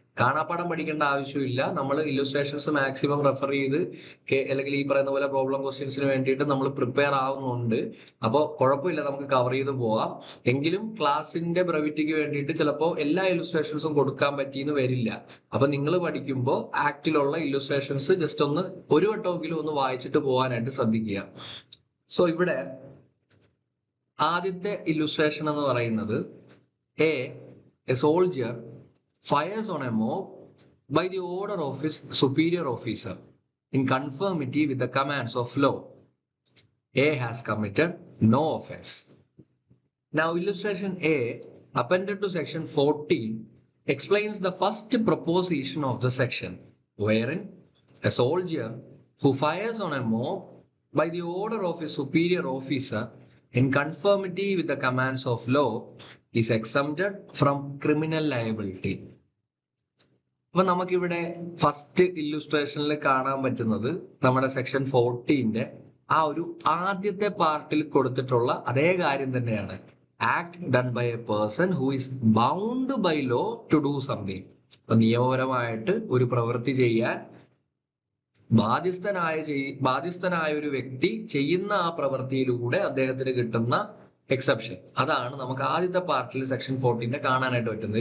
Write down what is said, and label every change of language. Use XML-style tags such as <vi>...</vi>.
<ml>കാണാപ്പാഠം പഠിക്കേണ്ട ആവശ്യമില്ല. നമ്മൾ ഇല്ലുസ്ട്രേഷൻസ് മാക്സിമം റെഫർ ചെയ്ത് അല്ലെങ്കിൽ ഈ പറയുന്ന പോലെ പ്രോബ്ലം ക്വസ്റ്റ്യൻസിന് വേണ്ടിയിട്ട് നമ്മൾ പ്രിപ്പയർ ആവുന്നുണ്ട്. അപ്പോൾ കുഴപ്പമില്ല, നമുക്ക് കവർ ചെയ്ത് പോവാം. എങ്കിലും ക്ലാസിന്റെ ബ്രെവിറ്റിക്ക് വേണ്ടിയിട്ട് ചിലപ്പോൾ എല്ലാ ഇല്ലുസ്ട്രേഷൻസും കൊടുക്കാൻ പറ്റിയെന്ന് വരില്ല. അപ്പൊ നിങ്ങൾ പഠിക്കുമ്പോൾ ആക്ടിലുള്ള ഇല്ലുസ്ട്രേഷൻസ് ജസ്റ്റ് ഒന്ന് ഒരു വട്ടമെങ്കിലും ഒന്ന് വായിച്ചിട്ട് പോകാനായിട്ട് ശ്രദ്ധിക്കുക.</ml> <en>so</en> <ml>ഇവിടെ ആദ്യത്തെ ഇല്ലുസ്ട്രേഷൻ എന്ന് പറയുന്നത്</ml> <en>A soldier fires on a mob by the order of his superior officer in conformity with the commands of law. A has committed no offense. Now illustration A appended to section 14 explains the first proposition of the section, wherein a soldier who fires on a mob by the order of his superior officer in conformity with the commands of law is exempted from criminal liability.</en> <ml>അപ്പൊ നമുക്കിവിടെ first ഇല്ലുസ്ട്രേഷനിൽ കാണാൻ പറ്റുന്നത് നമ്മുടെ section 14 ആ ഒരു ആദ്യത്തെ പാർട്ടിൽ കൊടുത്തിട്ടുള്ള അതേ കാര്യം തന്നെയാണ്.</ml> <en>Act done by a person who is bound by law to do something.</en> <ml>അപ്പൊ നിയമപരമായിട്ട് ഒരു പ്രവൃത്തി ചെയ്യാൻ ബാധ്യസ്ഥനായ ഒരു വ്യക്തി ചെയ്യുന്ന ആ പ്രവൃത്തിയിലൂടെ അദ്ദേഹത്തിന് കിട്ടുന്ന എക്സെപ്ഷൻ, അതാണ് നമുക്ക് ആദ്യത്തെ പാർട്ടിൽ സെക്ഷൻ 14 കാണാനായിട്ട് പറ്റുന്നത്.</ml>